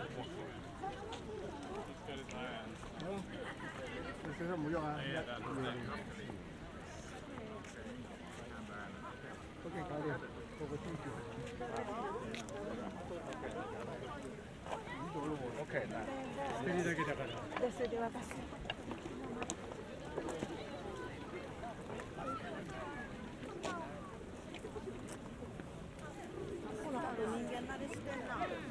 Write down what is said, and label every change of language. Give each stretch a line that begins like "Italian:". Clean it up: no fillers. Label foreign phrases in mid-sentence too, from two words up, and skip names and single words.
Chinese: 这是没有啊。OK，搞定，我不进去。OK，那。
Japanese: 这里だけだから。でそれで渡す。ほら、人間慣れしてんな。